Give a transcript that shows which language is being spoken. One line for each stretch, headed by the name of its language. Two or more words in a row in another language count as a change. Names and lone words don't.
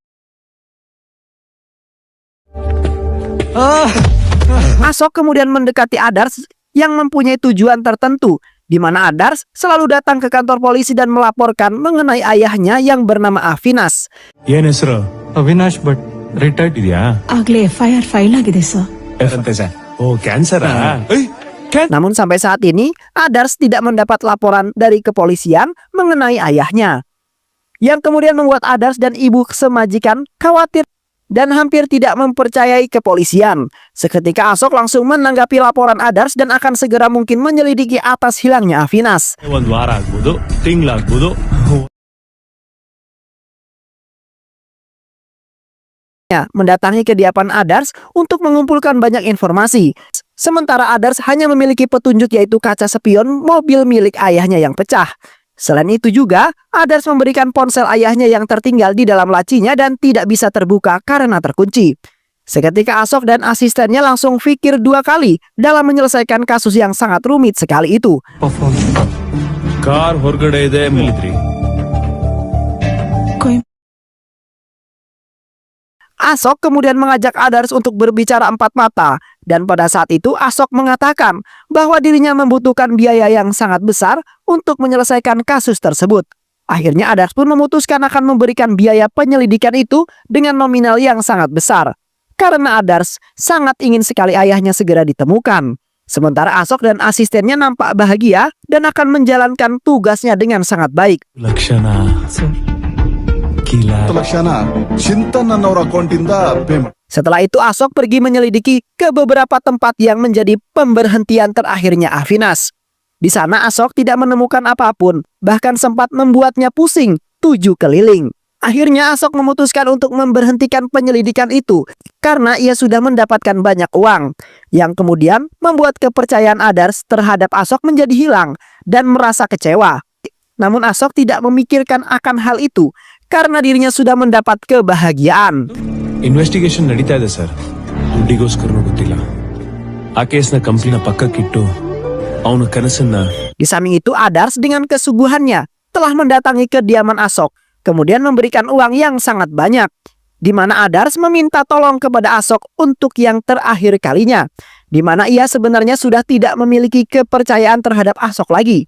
Indonesian: Ashok kemudian mendekati Adars yang mempunyai tujuan tertentu, di mana Adars selalu datang ke kantor polisi dan melaporkan mengenai ayahnya yang bernama Avinas.
Kannada: ಏನ್ ಹೆಸರು? ಅವಿನಾಶ್ ಭಟ್. ರಿಟೈರ್ಡ್ ಇದೆಯಾ? ಆಗ್ಲೇ FIR ಫೈಲ್ ಆಗಿದೆ ಸರ್. Oh, ಕ್ಯಾನ್ಸರಾ?
Indonesian: Namun sampai saat ini, Adars tidak mendapat laporan dari kepolisian mengenai ayahnya. Yang kemudian membuat Adars dan ibu semajikan khawatir dan hampir tidak mempercayai kepolisian. Seketika Ashok langsung menanggapi laporan Adars dan akan segera mungkin menyelidiki atas hilangnya Avinas.
Kannada: ಒಂದ್ ವಾರ ಆಗ್ಬೋದು, ತಿಂಗಳಾಗ್ಬೋದು.
Indonesian: Mendatangi kediaman Adars untuk mengumpulkan banyak informasi. Sementara Adars hanya memiliki petunjuk yaitu kaca spion mobil milik ayahnya yang pecah. Selain itu juga, Adars memberikan ponsel ayahnya yang tertinggal di dalam lacinya dan tidak bisa terbuka karena terkunci. Seketika Ashok dan asistennya langsung pikir 2 kali dalam menyelesaikan kasus yang sangat rumit sekali itu.
Kannada: ಕಾರ್ ಹೊರಗಡೆ ಇದೆ ಮಿಲಿಟ್ರಿ.
Indonesian: Ashok kemudian mengajak Adars untuk berbicara 4 mata. Dan pada saat itu Ashok mengatakan bahwa dirinya membutuhkan biaya yang sangat besar untuk menyelesaikan kasus tersebut. Akhirnya Adars pun memutuskan akan memberikan biaya penyelidikan itu dengan nominal yang sangat besar. Karena Adars sangat ingin sekali ayahnya segera ditemukan. Sementara Ashok dan asistennya nampak bahagia dan akan menjalankan tugasnya dengan sangat baik. ಲಕ್ಷಣ gila.
Kannada: ಲಕ್ಷಣ ಚಿಂತನ್ ಅನ್ನೋರ ಅಕೌಂಟಿಂದ ಪೇಮೆಂಟ್.
Indonesian: Setelah itu Ashok pergi menyelidiki ke beberapa tempat yang menjadi pemberhentian terakhirnya Avinas. Di sana Ashok tidak menemukan apapun, bahkan sempat membuatnya pusing 7 keliling. Akhirnya Asok memutuskan untuk memberhentikan penyelidikan itu karena ia sudah mendapatkan banyak uang, yang kemudian membuat kepercayaan Adars terhadap Asok menjadi hilang dan merasa kecewa. Namun Asok tidak memikirkan akan hal itu karena dirinya sudah mendapat kebahagiaan.
Kannada: ಇನ್ವೆಸ್ಟಿಗೇಷನ್ ನಡೀತಾ ಇದೆ ಸರ್. ದುಡ್ಡಿಗೋಸ್ಕರನೂ ಗೊತ್ತಿಲ್ಲ. ಆ ಕೇಸ್ನ ಕಂಪ್ನಿನ ಪಕ್ಕಕ್ಕಿಟ್ಟು ಅವನ ಕನಸನ್ನ.
Indonesian: Di samping itu Adars dengan kesuguhannya telah mendatangi kediaman Asok, kemudian memberikan uang yang sangat banyak, di mana Adars meminta tolong kepada Asok untuk yang terakhir kalinya, di mana ia sebenarnya sudah tidak memiliki kepercayaan terhadap Asok lagi.